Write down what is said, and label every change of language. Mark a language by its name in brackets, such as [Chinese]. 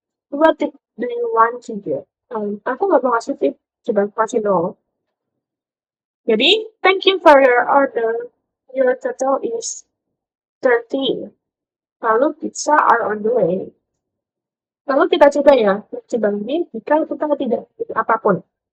[English] What tip do you want to get? [Indonesian] Aku nggak mau ngasih tip, coba kasih dong. Jadi, [English] thank you for your order. Your total is 30. [Indonesian] Lalu [English] pizza are on the way. [Indonesian] Lalu kita coba ya, coba ini jika kita tidak pilih apapun.